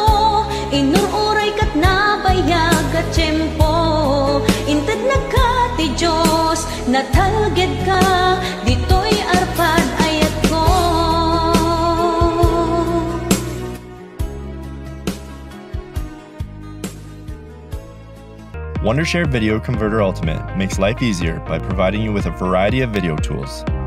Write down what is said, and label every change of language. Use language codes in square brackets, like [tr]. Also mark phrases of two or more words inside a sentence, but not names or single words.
[ilo] Inururay kat nabayag at tiyempo intad na ka ti Diyos natalgad ka ditoy arpad ayat ko. [en] Wondershare Video Converter Ultimate makes life easier by providing you with a variety of video tools.